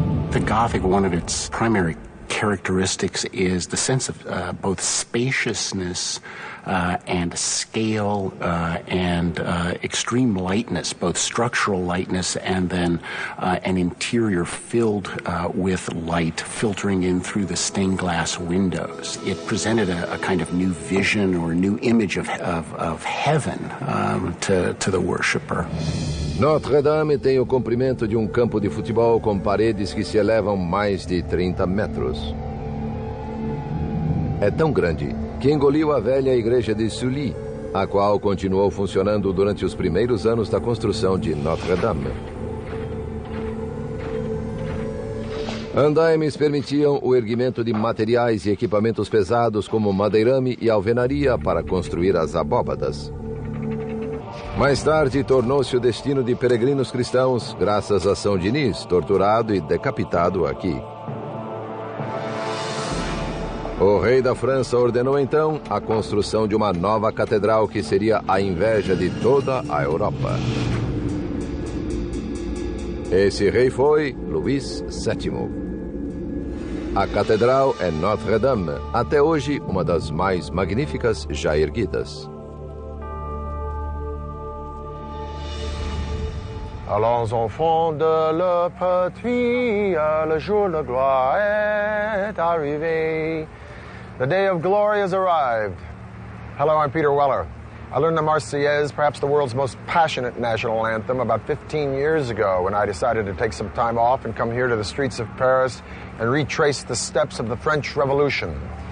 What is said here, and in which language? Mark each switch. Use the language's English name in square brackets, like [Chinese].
[English] The Gothic, one of its primary characteristics is the sense of both spaciousness and scale and extreme lightness, both structural lightness and then an interior filled with light filtering in through the stained glass windows. It presented a kind of new vision or new image of heaven to the worshipper. [Portuguese] Notre Dame tem o comprimento de um campo de futebol com paredes que se elevam mais de 30 metros. É tão grande que engoliu a velha igreja de Sully, a qual continuou funcionando durante os primeiros anos da construção de Notre Dame. Andaimes permitiam o erguimento de materiais e equipamentos pesados como madeirame e alvenaria para construir as abóbadas. Mais tarde, tornou-se o destino de peregrinos cristãos, graças a São Diniz, torturado e decapitado aqui. O rei da França ordenou então a construção de uma nova catedral que seria a inveja de toda a Europa. Esse rei foi Luís VII. A catedral é Notre-Dame, até hoje uma das mais magníficas já erguidas. [French] Allons enfants de la patrie, le jour de gloire est arrivé. [English] The day of glory has arrived. Hello, I'm Peter Weller. I learned the Marseillaise, perhaps the world's most passionate national anthem, about 15 years ago when I decided to take some time off and come here to the streets of Paris and retrace the steps of the French Revolution.